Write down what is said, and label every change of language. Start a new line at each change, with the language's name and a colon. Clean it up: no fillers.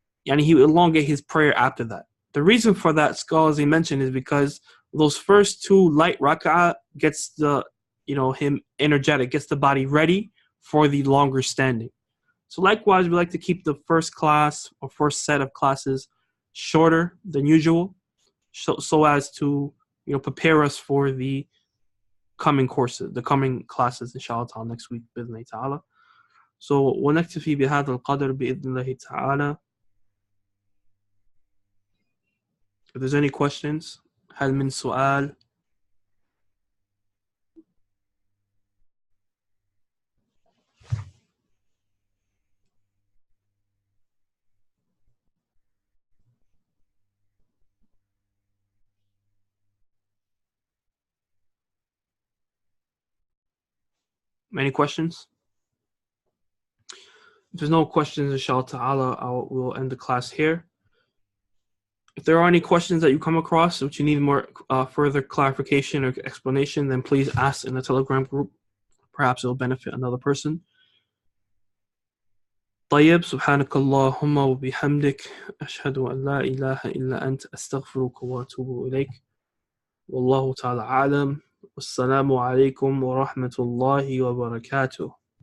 English: And he would elongate his prayer after that. The reason for that, scholars they mentioned, is because those first 2 light rak'ah gets him energetic, gets the body ready for the longer standing. So likewise, we like to keep the first class or first set of classes shorter than usual, so as to prepare us for the coming courses, the coming classes inshallah ta'ala next week
Arabic: بإذن الله تعالى. So ونكتفي بهذا القدر بإذن الله تعالى.
English: If there's any questions,
Arabic: هل من سؤال؟
English: Any questions? If there's no questions, inshallah ta'ala, we'll end the class here. If there are any questions that you come across which you need more further clarification or explanation, then please ask in the Telegram group. Perhaps it will benefit another person.
Arabic: طيب سبحانك اللهم وبحمدك أشهد أن لا إله إلا أنت أستغفرك وأتوب إليك والله تعالى أعلم والسلام عليكم ورحمة الله وبركاته.